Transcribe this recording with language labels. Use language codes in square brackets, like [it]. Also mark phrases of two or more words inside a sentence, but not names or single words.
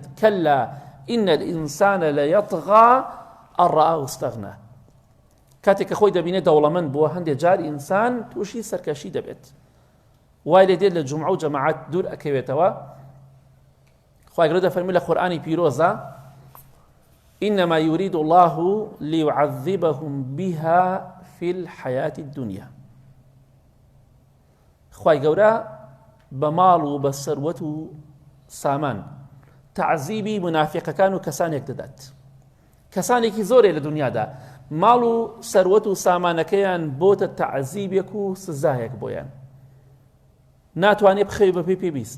[ar] کەلا ئین الئینسان لەیەطغا ئەن ڕەئاه استەغنا. [ckb] کاتێک کە خۆی دەبینێت دەوڵەمەند بووە هەندێک جار ئینسان تووشی سەرکەشی دەبێت، وای لێ دێت لە جومع و جەماعەت دوور ئەکەوێتەوە. خوای گەورە دەفەرمێت لە قورئانی پیرۆزە [ar] إنما يريد الله ليعذبهم بها في الحياة الدنيا. [ckb] خوای گەورە بە ماڵ و بە سەروەت و سامان تعزیبی منافقەکان و کەسانێک دەدات. کەسانێکی زۆرێ لە دنیادا ماڵ و سەروەت و سامانەکەیان بۆتە تعزیبێک و سزایەک بۆیان، ناتوانێ بخەوێ بە پێی پێویست.